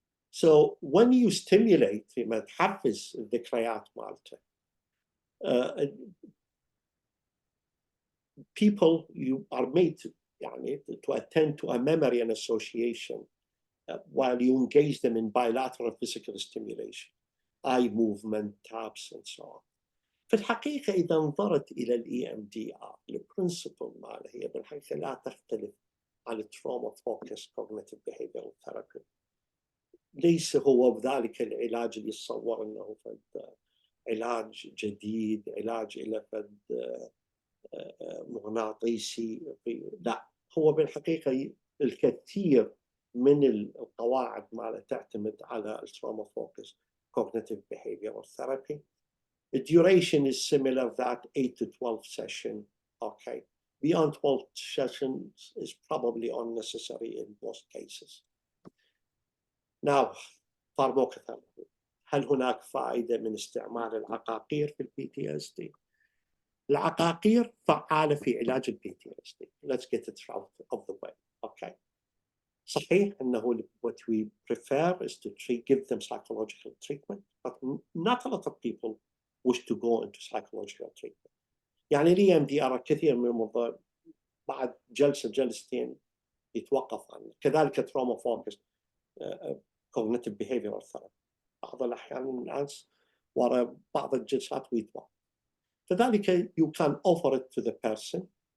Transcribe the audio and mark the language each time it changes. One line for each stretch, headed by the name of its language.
English: So when you stimulate
Arabic: فيما تحفز الذكريات مالته,
English: people you are made to attend to a memory and association while you engage them in bilateral physical stimulation, eye movement, taps, and so on.
Arabic: في الحقيقة إذا نظرت إلى EMDR البرنسبل ماله هي بالحقيقة لا تختلف عن التروما فوكس كوجنيتيف بيهيفيرال ثيرابي. ليس هو بذلك العلاج اللي يتصور أنه علاج جديد، علاج إلى فد مغناطيسي. لا، هو بالحقيقة الكثير من القواعد ماله تعتمد على التروما فوكس cognitive behavioral therapy.
English: The duration is similar, that 8 to 12 session. Okay, beyond 12 sessions is probably unnecessary in most cases. Now, pharmacotherapy.
Arabic: هل هناك فائدة من استعمال العقاقير في PTSD؟ العقاقير فعالة في علاج PTSD.
English: Let's get it out of the way. Okay.
Arabic: صحيح أنه
English: what we prefer is to give them psychological treatment, but not a lot of people wish to go into psychological treatment.
Arabic: يعني EMDR كثير من المرضى بعد جلسة جلستين يتوقف عنه. كذلك
English: trauma focused cognitive behavioral therapy.
Arabic: بعض الأحيان الناس وراء بعض الجلسات ويتوقف. فذلك
English: you can offer it to the person.